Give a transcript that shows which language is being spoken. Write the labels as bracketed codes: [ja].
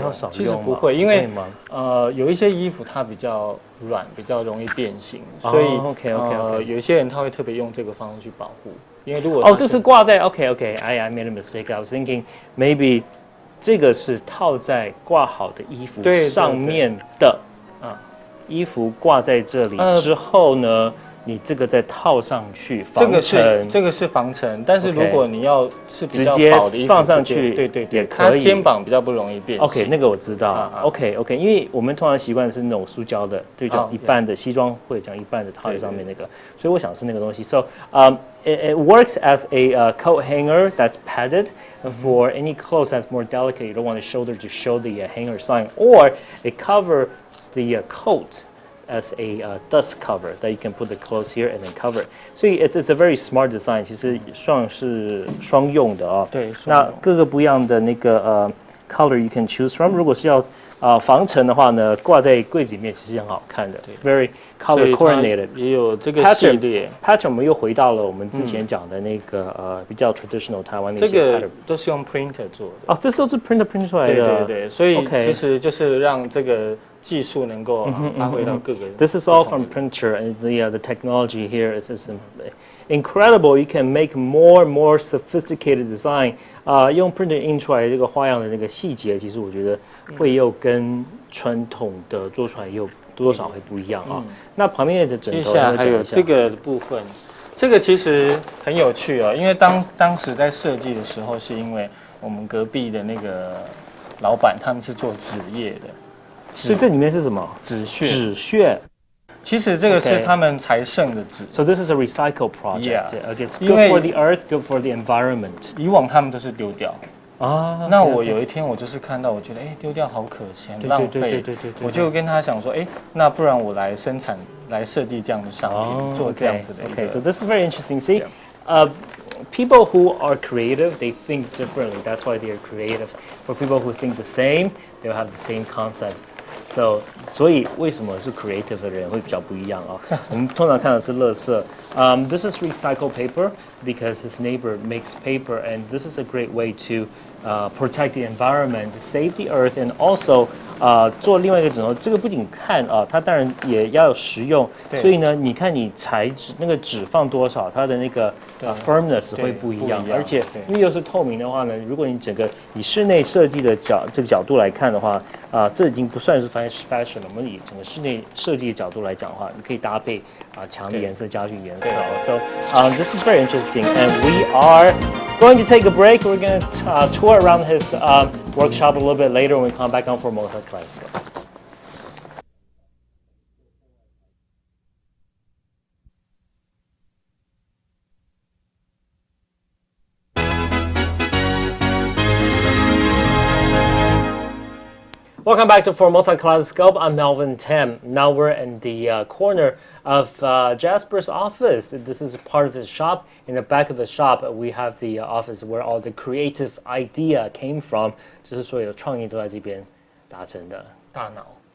[zh] 其实不会，因为有一些衣服它比较软，比较容易变形，所以有一些人他会特别用这个方式去保护，因为如果这是挂在 [en] I made a mistake. I was thinking maybe [zh] 这个是套在挂好的衣服上面的衣服挂在这里之后呢，你这个再套上去防尘。这个是防尘，但是如果你要是比较薄的衣服，放上去对，也可以。它肩膀比较不容易变形。 OK， 那个我知道。 OK， 因为我们通常习惯是那种塑胶的，对，就一半的西装会讲一半的套在上面那个，所以我想是那个东西。 [en] So it works as a coat hanger that's padded for any clothes that's more delicate. You don't want the shoulder to show the hanger sign, or it covers the coat as a dust cover that you can put the clothes here and then cover. [zh] 所以 [en] it's a very smart design. [zh] 其实算是双用的对，那各个不一样的那个 [en] color you can choose from. [zh] 如果是要防尘的话呢，挂在柜子里面其实很好看的。 [en] Very color coordinated. [zh] 也有这个系列 pattern 我们又回到了我们之前讲的那个比较 traditional 台湾的一些 pattern。这个都是用 printer 做的。这都是 printer 出来的。对，所以其实就是让这个技术能够发挥到各个。 [en] This is all from printer, and the technology here is incredible. You can make more and more sophisticated design. [zh] 用 printer 印出来这个花样的那个细节，其实我觉得会又跟传统的做出来又多多少会不一样那旁边的枕头，接下来还有这个部分，这个其实很有趣因为当时在设计的时候，是因为我们隔壁的那个老板他们是做纸业的。所以这里面是什么？纸屑。其实这个是他们才剩的纸。 [en] So this is a recycle project. It's good for the earth, good for the environment. [zh] 以往他们都是丢掉那我有一天我就是看到，我觉得丢掉好可惜，很浪费。我就跟他想说，那不然我来生产、来设计这样的商品，做这样子的。 [en] Okay, so this is very interesting. See, people who are creative, they think differently. That's why they are creative. For people who think the same, they'll have the same concept. [zh] So, 所以为什么是 creative 的人会比较不一样啊？我们通常看的是垃圾。 [en] This is recycled paper because his neighbor makes paper, and this is a great way to protect the environment, save the earth, and also [zh] 做另外一个枕头。这个不仅看啊，它当然也要有实用。所以呢，你看你材质那个纸放多少，它的那个firmness 会不一样。而且因为又是透明的话呢，如果你整个以室内设计的这个角度来看的话，这已经不算是 fashion 了。我们以整个室内设计的角度来讲的话，你可以搭配墙的颜色、家具颜色。 [en] So this is very interesting, and we are going to take a break. We're going to tour around his workshop a little bit later when we come back on Formosa Kaleidoscope. Welcome back to Formosa Kaleidoscope. I'm Melvin Tam. Now we're in the corner of Jasper's office. This is part of his shop. In the back of the shop, we have the office where all the creative idea came from. [zh] 就是所有的创意都在这边达成的。大脑。